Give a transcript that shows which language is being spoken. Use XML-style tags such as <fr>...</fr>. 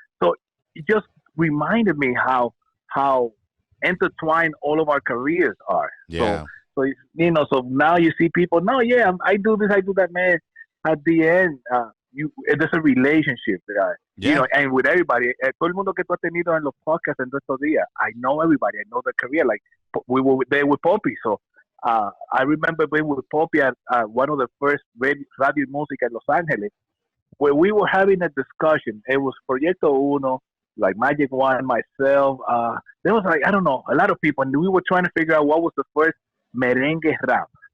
<en>So it just reminded me how intertwined all of our careers are. Yeah. So so now you see people. No, yeah, I do this, I do that, man. At the end, there's a relationship, and with everybody.</en> <es>Todo el mundo que tú has tenido en los podcasts en estos días,</es> <en>I know everybody. I know the career. Like we were there with Poppy, so I remember being with Poppy at one of the first radio música in Los Angeles, where we were having a discussion. It was Proyecto Uno, like Magic One, myself. There was like, I don't know, a lot of people, and we were trying to figure out what was the first merengue rap.</en>